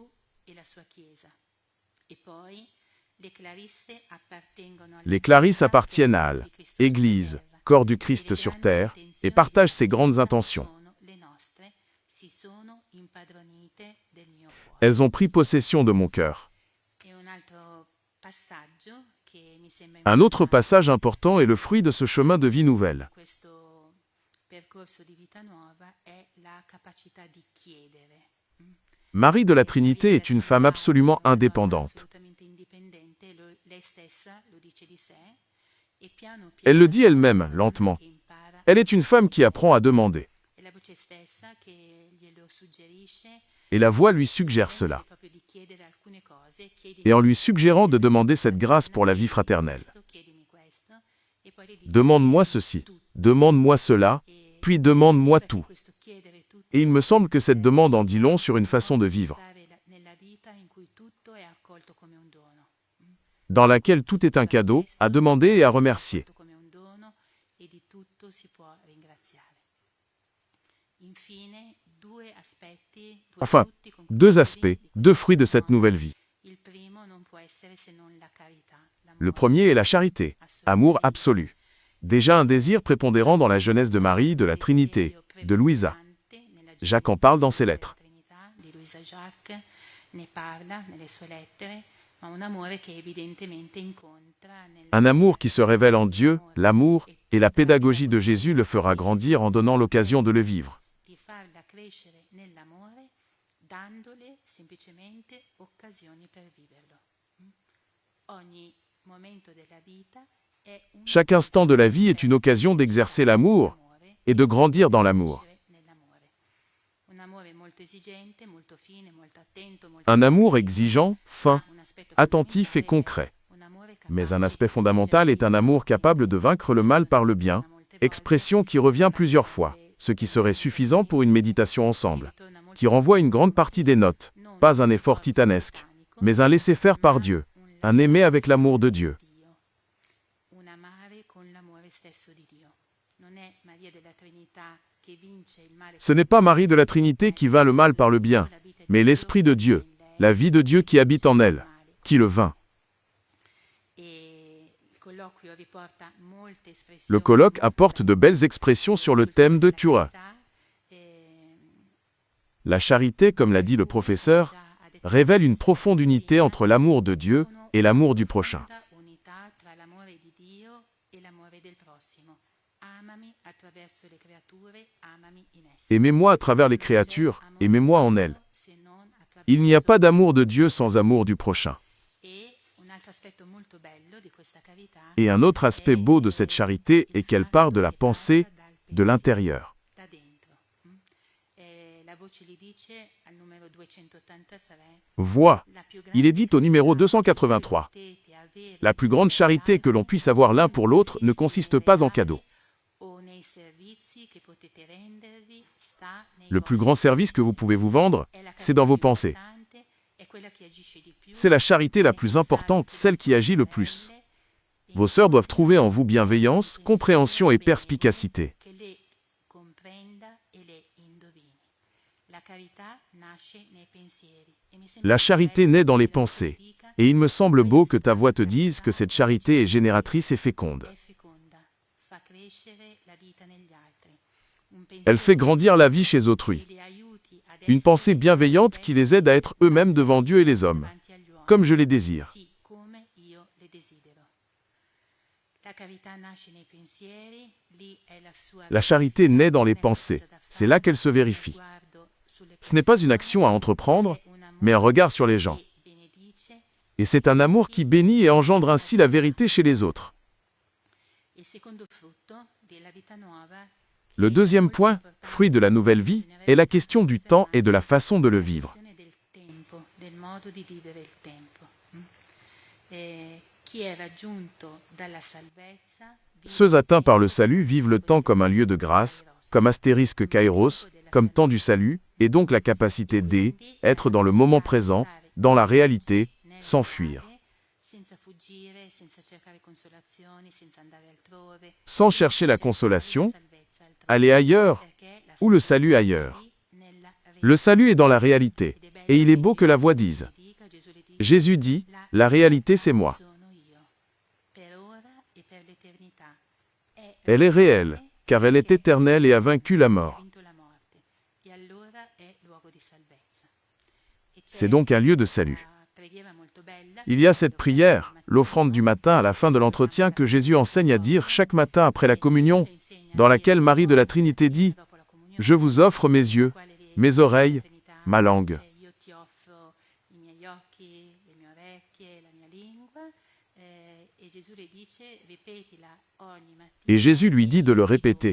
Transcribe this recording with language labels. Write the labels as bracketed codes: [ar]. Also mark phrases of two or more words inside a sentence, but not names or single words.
[fr] Les Clarisses appartiennent à l'Église, corps du Christ sur terre, et partagent ses grandes intentions. Elles ont pris possession de mon cœur. Un autre passage important est le fruit de ce chemin de vie nouvelle. [it] questo percorso di vita nuova è la capacità di chiedere. [fr] Marie de la Trinité est une femme absolument indépendante. [it] Assolutamente indipendente, lei stessa lo dice di sé, e piano [fr] Elle [it] piano [fr] le dit elle-même, lentement. [it] che impara, [fr] Elle est une femme qui apprend à demander. [it] è la voce stessa che glielo suggerisce, [fr] Et la voix lui suggère cela. [it] proprio di chiedere alcune cose, chiedimi [fr] Et en lui suggérant de demander cette grâce pour la vie fraternelle. [it] questo, chiedimi questo, e poi le dice [fr] Demande-moi ceci, demande-moi cela, puis demande-moi tout. [it] questo chiedere tutto, [fr] Et il me semble que cette demande en dit long sur une façon de vivre, [it] stare nella vita in cui tutto è accolto come un dono. [fr] dans laquelle tout est un cadeau, à demander et à remercier. [it] Come un dono e di tutto si può ringraziare. Infine, due aspetti, due [fr] Enfin, [it] frutti conclusivi [fr] deux aspects, [it] di [fr] deux [it] questa [fr] fruits de cette [it] nuova [fr] nouvelle vie. [it] Il primo non può essere se non la carità, l'amore [fr] Le premier est la charité, amour absolu. Déjà un désir prépondérant dans la jeunesse de Marie, de la Trinité, de Louisa. Jacques en parle dans ses lettres. [it] Di Luisa Jacques ne parla nelle sue lettere, ma un amore che evidentemente incontra [fr] Un amour qui se révèle en Dieu, l'amour, et la pédagogie de Jésus le fera grandir en donnant l'occasion de le vivre. [it] di farla crescere nell'amore, dandole semplicemente occasioni per viverlo. Ogni momento della vita è un [fr] Chaque instant de la vie est une occasion d'exercer l'amour [it] amore [fr] et de grandir dans l'amour. [it] nell'amore. Un amore molto esigente, molto fine, molto attento, molto [fr] Un amour exigeant, fin, [it] un aspetto [fr] attentif et [it] fondamentale, [fr] concret. [it] un amore [fr] Mais un [it] capace [fr] aspect [it] di [fr] fondamental est un amour capable de vaincre le mal par le bien, [it] ritorna molte volte, [fr] expression qui revient plusieurs fois, ce qui serait suffisant pour une méditation ensemble, [it] ritorna molte [fr] qui renvoie une grande partie des notes, [it] non [fr] pas un un effort [it] sforzo [fr] titanesque, [it] titanico, [fr] mais un laisser-faire par Dieu, un aimer avec l'amour de Dieu. [it] Dio, un amare con l'amore stesso di Dio. Non è Maria della Trinità che vince il male. [fr] Ce n'est pas Marie de la Trinité qui vainc le mal par le bien, mais l'Esprit de Dieu, la vie de Dieu qui habite en elle, qui le vainc. [it] E il colloquio riporta molte espressioni. [fr] Le colloque apporte de belles expressions sur le thème de Tura. La charité, comme l'a dit le professeur, révèle une profonde unité entre l'amour de Dieu et l'amour du prochain. [it] Unità tra l'amore di Dio e l'amore del prossimo. Amami attraverso le creature, amami in esse. [fr] Aimez-moi à travers les créatures, aimez-moi en elles. [it] Se non attraverso- [fr] Il n'y a pas d'amour de Dieu sans amour du prochain. [it] E un altro aspetto molto bello di questa carità [fr] Et un autre aspect beau de cette charité est qu'elle part de la pensée, de l'intérieur. [it] da dentro. La voce li dice al numero 283. [fr] Vois, [it] La più [fr] il est dit au numéro [it] grande [fr] 283. [it] potete avere [fr] La plus grande charité que l'on puisse avoir l'un pour l'autre ne consiste pas en cadeaux. [it] o nei servizi che potete rendervi sta nei [fr] Le plus [it] vostri [fr] grand service que vous pouvez vous vendre, [it] È la [fr] c'est dans vos [it] carità più [fr] pensées. [it] importante, è quella che agisce di più, [fr] C'est la charité la plus importante, celle qui agit le plus. Vos sœurs doivent trouver en vous bienveillance, compréhension et perspicacité. [it] che le comprenda e le indovini. La carità nasce nei pensieri. E mi sembra [fr] La charité [it] bello [fr] naît dans les [it] che la [fr] pensées. [it] dica [fr] Et il me semble beau que ta voix te dise que cette charité est génératrice et féconde. [it] è feconda, fa crescere la vita negli altri. Un [fr] Elle fait [it] pensiero [fr] grandir la vie chez autrui. [it] che li aiuti ad [fr] Une [it] essere [fr] pensée bienveillante qui les aide à être eux-mêmes devant Dieu et les hommes, [it] davanti agli uomini, [fr] comme je les désire. [it] sì, come io le desidero. La carità nasce nei pensieri, lì è la sua [fr] La charité naît dans les pensées. C'est là qu'elle se vérifie. [it] sguardo sulle [fr] Ce n'est pas une action à entreprendre, mais un regard sur les gens. [it] che benedice. [fr] Et c'est un amour qui bénit et engendre ainsi la vérité chez les autres. [it] Il secondo frutto della vita nuova, [fr] Le deuxième point, fruit de la nouvelle vie, est la question du temps et de la façon de le vivre. [it] del tempo, del modo di vivere il tempo. Chi è raggiunto dalla salvezza vive [fr] Ceux atteints par le salut vivent le temps comme un lieu de grâce, comme astérisque kairos, comme temps du salut, et donc la capacité d'être dans le moment présent, dans la réalité, sans fuir. [it] senza fuggire, senza cercare consolazioni, senza andare altrove, [fr] Sans chercher la consolation, [it] salvezza altrove, [fr] aller ailleurs, [it] perché la [fr] ou le salut ailleurs. [it] salvezza è nella [fr] Le salut est dans la réalité, et il est beau que la voix dise. [it] dica, Gesù le dice, [fr] Jésus dit, la réalité c'est moi. [it] sono io, per ora e per l'eternità. È [fr] Elle est réelle, car elle est éternelle et a vaincu la mort. [it] vinto la morte, e allora è luogo di salvezza. E c'è [fr] C'est donc un lieu de salut. [it] una preghiera molto [fr] Il y a cette prière, l'offrande du matin à la fin de l'entretien que Jésus enseigne à dire chaque matin après la communion, dans laquelle Marie de la Trinité dit « Je vous offre mes yeux, mes oreilles, ma langue ». Et Jésus lui dit de le répéter.